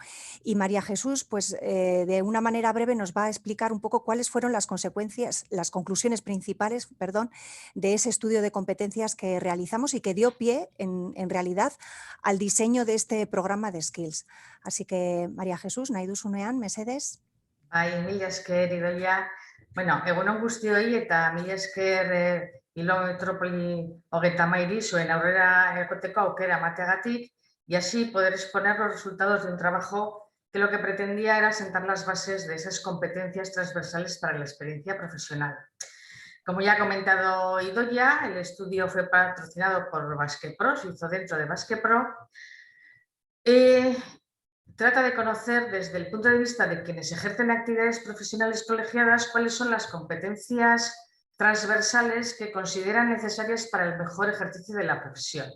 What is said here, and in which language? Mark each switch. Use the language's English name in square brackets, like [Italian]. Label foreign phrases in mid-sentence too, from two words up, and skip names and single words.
[Spanish] Y María Jesús, pues de una manera breve nos va a explicar un poco cuáles fueron las consecuencias, las conclusiones principales, de ese estudio de competencias que realizamos y que dio pie, en realidad, al diseño de este programa de Skills. Así que, María Jesús, [Basque] nahi duzunean, mesedez. Bai, mila esker, Idoia. Bueno, egunon guztioi eta mila esker Bilbao Metrópoli 33 zuen aurrera egoteko aukera emateagatik [Spanish] y así poder exponer los resultados de un trabajo que lo que pretendía era sentar las bases de esas competencias transversales para la experiencia profesional. Como ya ha comentado Idoia, el estudio fue patrocinado por Baskepro, se hizo dentro de Baskepro. Trata de conocer desde el punto de vista de quienes ejercen actividades profesionales colegiadas cuáles son las competencias transversales que consideran necesarias para el mejor ejercicio de la profesión.